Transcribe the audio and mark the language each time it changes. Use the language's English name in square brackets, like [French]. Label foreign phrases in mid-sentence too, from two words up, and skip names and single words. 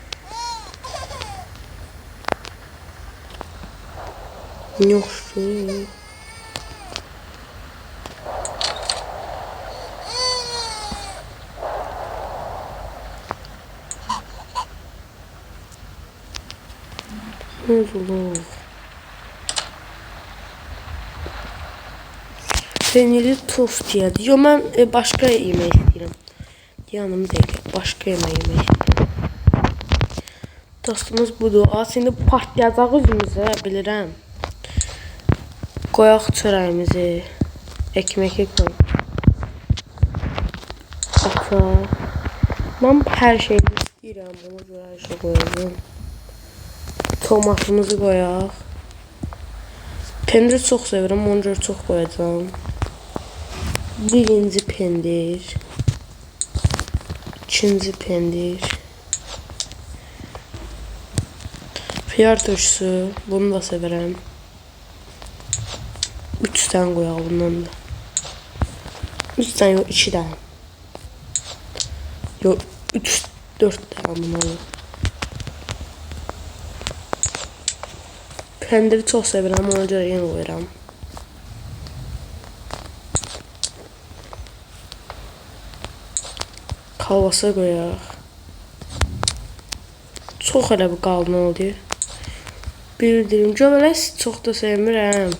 [Azerbaijani] Yoxdur. Olur. [Turkish] Peynirli tost yedim. Yo ben başka yemek istedim. Yanım değil. Başka yemek istedim. Tostumuz budur. [Azerbaijani] Şimdi partlayacaq üzümüzə bilirəm. Qoyaq çörəyimizi. [Turkish] Ekmeği koy. Ata. Ben her şeyi [Azerbaijani] istəyirəm. Buna görə hər şey koyacağım. Tomatımızı koyaq. Pendir çok sevirəm, ona görə çox koyacağım. Birinci pendir. İkinci pendir. Xiyar turşusu, bunu da sevirəm. [Turkish] 3 tane koyaq bundan da. 3 tane yok, 2 tane. Yok, 3-4 tane bundan da. [Azerbaijani] Pendiri çok sevirəm, ona görə yenə qoyuram. Kalbasa qoyaq. Çox elə bir qalın oldu. Bildirim, göbələk çox da sevmirəm.